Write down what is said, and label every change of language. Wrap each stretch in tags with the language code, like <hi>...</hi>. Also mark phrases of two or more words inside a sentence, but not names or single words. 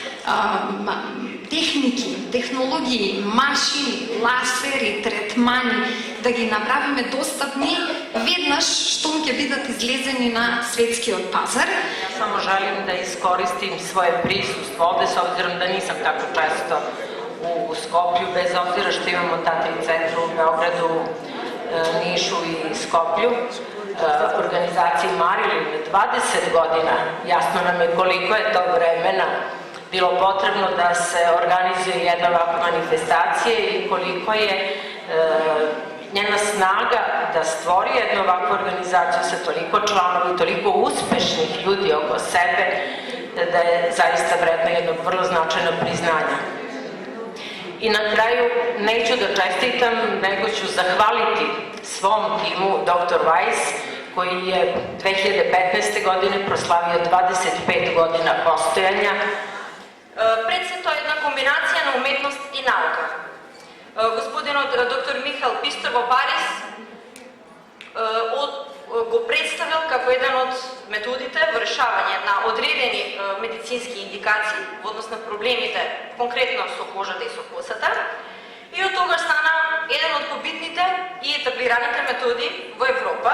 <mk>техники, технологии, машини, лазери, третмани, да ги направиме достапни веднаш штом ќе бидат излезени на светскиот пазар.</mk> <sr>Ја само жалим да искористим своје присуство овде, с обзиром да нисам така често у Скопју, без обзира што имамо та три центра у Beogradu, Nišu i Skoplju, organizaciji Marilyn 20 godina. Jasno nam je koliko je tog vremena bilo potrebno da se organizuje jedna ovakva manifestacija i koliko je njena snaga da stvori jednu ovakvu organizaciju sa toliko članova i toliko uspešnih ljudi oko sebe, da je zaista vredno jednog vrlo značajnog priznanja. I na kraju neću da čestitam, nego ću zahvaliti svom timu Dr. Weiss, koji je 2015. godine proslavio 25 godina postojanja.</sr> <mk>Пред се тоа е една комбинација на уметност и наука. Господинот доктор Михаил Пистор во Париз го представил како еден од методите во решавање на одредени медицински индикации во однос на проблемите конкретно со кожата и со косата, и од тогаш стана еден од побитните и етаблираните методи во Европа.</mk>